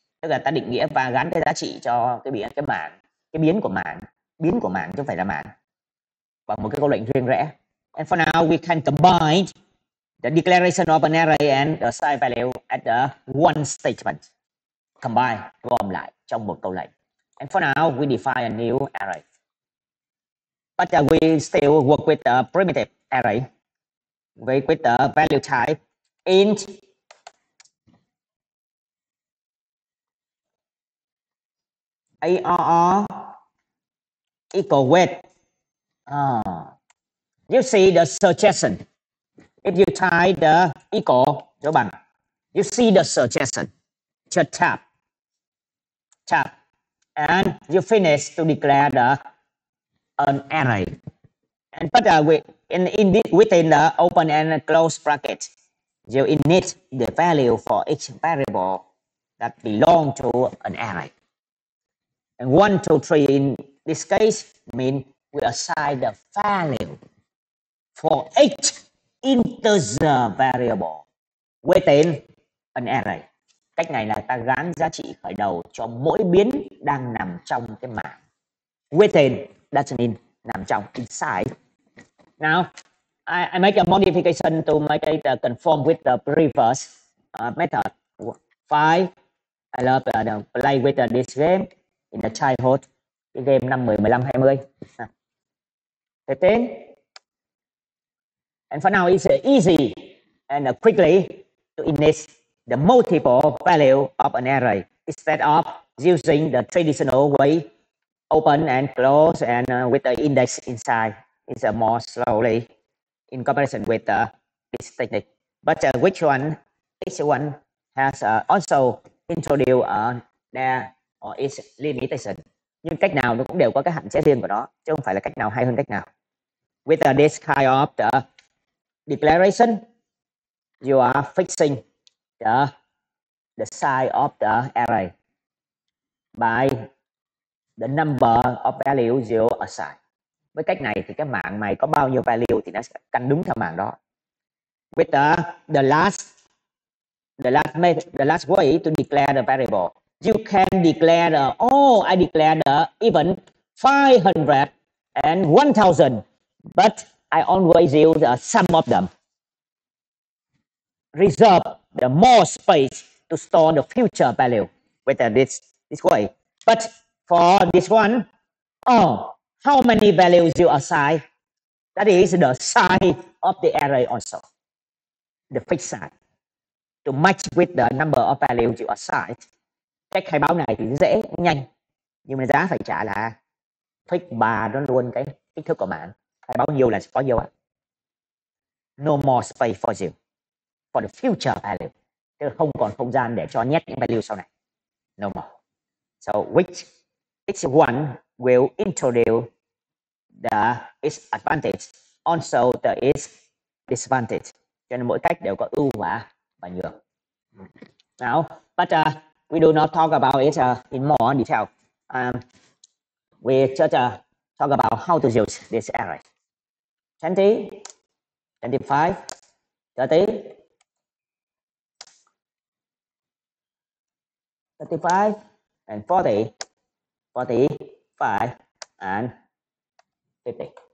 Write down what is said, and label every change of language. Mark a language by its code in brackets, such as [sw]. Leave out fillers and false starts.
[vi] Tức là ta định nghĩa và gắn cái giá trị cho cái biến của mảng chứ không phải là mảng, bằng một cái câu lệnh riêng rẽ. [en] And for now we can combine the declaration of an array and the assign value at the one statement. [vi] Combine, gom lại trong một câu lệnh. [en] And for now we define a new array. But we still work with the primitive array with the value type int ARR equal with. You see the suggestion. If you type the equal [vi] dấu bằng, [en] you see the suggestion. Just tap, and you finish to declare an array. And but within the open and close bracket, you init the value for each variable that belong to an array. And 1, 2, 3 in this case mean we assign the value for each integer variable within an array. [vi] Cách này là ta gán giá trị khởi đầu cho mỗi biến đang nằm trong cái mảng. [en] Within doesn't mean [vi] nằm trong, [en] inside. Now I make a modification to make it conform with the previous method. 5. I love play with this game in the childhood. [vi] Cái game năm 10, 15, 20. 15. [en] And for now it's easy and quickly to init the multiple value of an array instead of using the traditional way, open and close and with the index inside. It's more slowly in comparison with this technique. But each one has also introduced their or its limitation. [vi] Nhưng cách nào nó cũng đều có cái hạn chế riêng của nó, chứ không phải là cách nào hay hơn cách nào. [en] With this kind of the declaration, you are fixing the size of the array by the number of values you assign. [vi] Với cách này thì cái mảng này có bao nhiêu value thì nó sẽ căn đúng theo mảng đó. [en] With the last way to declare the variable, you can declare I declare even 500 and 1000, but I always use some of them. Reserve the more space to store the future value with this way. But for this one, how many values you assign? That is the size of the array also, the fixed size, to match with the number of values you assign. [vi] Cách khai báo này thì dễ, nhanh, nhưng mà giá phải trả là fix bà nó luôn cái kích thước của bạn. Khai báo nhiêu là có nhiêu ạ. [en] No more space for you, for the future value. [vi] Tức là không còn không gian để cho nhét những value sau này. [en] No more. So each one will introduce its advantage, also its disadvantage. [vi] Cho nên mỗi cách đều có ưu và nhược. [en] Now, but we do not talk about it in more detail. We just talk about how to use this array. 20, 25, 30, 35, and 40, 45, and 50.